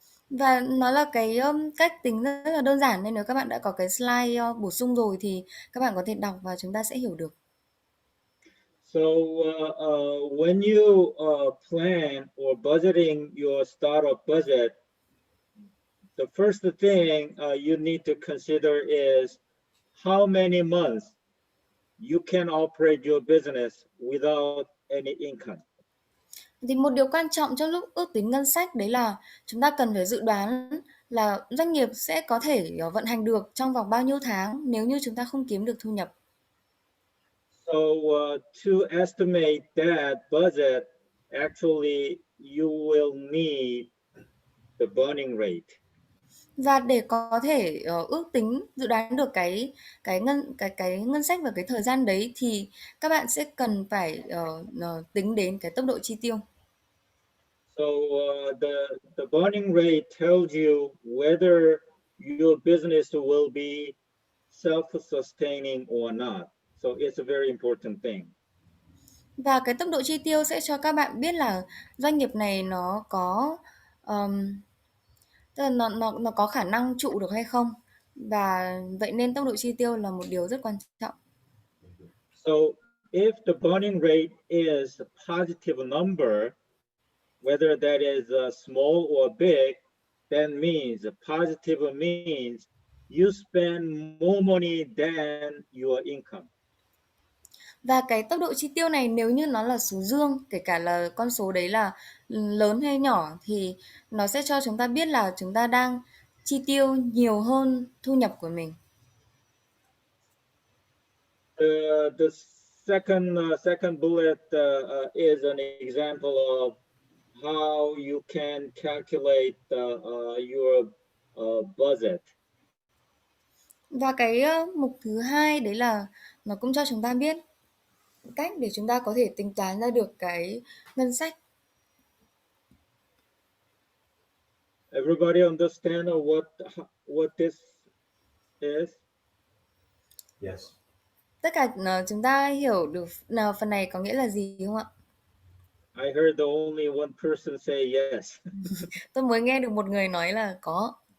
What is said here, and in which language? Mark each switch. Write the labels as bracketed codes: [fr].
[vi] Và nó là cái cách tính rất là đơn giản, nên nếu các bạn đã có cái slide bổ sung rồi thì các bạn có thể đọc và chúng ta sẽ hiểu được. [en] So when you plan or budgeting your startup budget, the first thing you need to consider is how many months you can operate your business without any income. [vi] Thì một điều quan trọng trong lúc ước tính ngân sách đấy là chúng ta cần phải dự đoán là doanh nghiệp sẽ có thể vận hành được trong vòng bao nhiêu tháng nếu như chúng ta không kiếm được thu nhập. [en] So to estimate that budget, actually you will need the burning rate. [vi] Và để có thể ước tính dự đoán được cái ngân sách và cái thời gian đấy thì các bạn sẽ cần phải tính đến cái tốc độ chi tiêu. [en] So the burning rate tells you whether your business will be self-sustaining or not. So it's a very important thing. [vi] Và cái tốc độ chi tiêu sẽ cho các bạn biết là doanh nghiệp này nó có tức là nó có khả năng trụ được hay không. Và vậy nên tốc độ chi tiêu là một điều rất quan trọng. [en] So if the burning rate is a positive number, whether that is small or big, that means positive means you spend more money than your income. [vi] Và cái tốc độ chi tiêu này nếu như nó là số dương, kể cả là con số đấy là lớn hay nhỏ thì nó sẽ cho chúng ta biết là chúng ta đang chi tiêu nhiều hơn thu nhập của mình. [en] The second bullet is an example of how you can calculate your budget. [vi] Và cái mục thứ hai đấy là nó cũng cho chúng ta biết cách để chúng ta có thể tính toán ra được cái ngân sách. [en] Everybody understand what this is? Yes. [vi] Tất cả chúng ta hiểu được phần này có nghĩa là gì không ạ? [en] I heard the only one person say yes. [vi] Tôi mới nghe được một người nói là có.